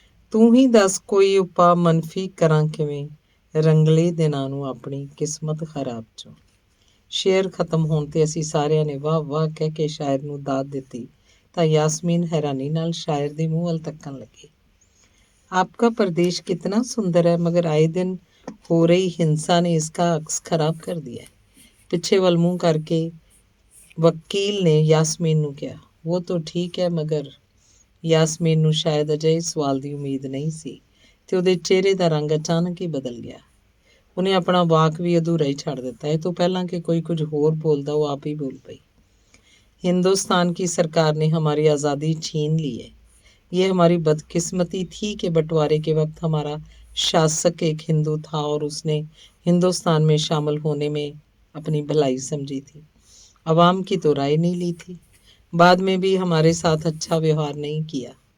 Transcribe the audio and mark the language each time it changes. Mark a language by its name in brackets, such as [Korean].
[Punjabi] ਤੂੰ ਹੀ ਦੱਸ ਕੋਈ ਉਪਾਅ ਮਨਫੀ ਕਰਾਂ ਕਿਵੇਂ, ਰੰਗਲੇ ਦਿਨਾਂ ਨੂੰ ਆਪਣੀ ਕਿਸਮਤ ਖਰਾਬ 'ਚੋਂ। ਸ਼ੇਰ ਖਤਮ ਹੋਣ ਤੇ ਅਸੀਂ ਸਾਰਿਆਂ ਨੇ ਵਾਹ ਵਾਹ ਕਹਿ ਕੇ ਸ਼ਾਇਰ ਨੂੰ ਦਾਦ ਦਿੱਤੀ ਤਾਂ ਯਾਸਮੀਨ ਹੈਰਾਨੀ ਨਾਲ ਸ਼ਾਇਰ ਦੇ ਮੂੰਹ ਵੱਲ ਤੱਕਣ ਲੱਗੀ। [Hindi] आपका प्रदेश कितना सुंदर है, मगर आए दिन हो रही हिंसा ने इसका अक्स खराब कर दिया है। [Punjabi] पिछे वल मुंह करके वकील ने यासमीन ਨੂੰ ਕਿਹਾ। [Hindi] वो तो ठीक है, मगर [Punjabi] ਯਾਸਮੀਨ ਨੂੰ ਸ਼ਾਇਦ ਅਜੇ ਇਸ ਸਵਾਲ ਦੀ ਉਮੀਦ ਨਹੀਂ ਸੀ ਤੇ ਉਹਦੇ ਚਿਹਰੇ ਦਾ ਰੰਗ ਅਚਾਨਕ ਹੀ ਬਦਲ ਗਿਆ। ਉਹਨੇ ਆਪਣਾ ਵਾਕ ਵੀ ਅਧੂਰਾ ਹੀ ਛੱਡ ਦਿੱਤਾ। ਇਹ ਤੋਂ ਪਹਿਲਾਂ ਕਿ ਕੋਈ ਕੁਝ ਹੋਰ ਬੋਲਦਾ ਉਹ ਆਪ ਹੀ ਬੋਲ ਪਈ। [Hindi] हिंदुस्तान की सरकार ने हमारी आज़ादी छीन ली है। ये हमारी बदकिस्मती थी कि बंटवारे के वक्त हमारा शासक एक हिंदू था और उसने हिंदुस्तान में शामिल होने में अपनी भलाई समझी थी। अवाम की तो राय नहीं ली थी। बाद में भी हमारे साथ अच्छा व्यवहार नहीं किया।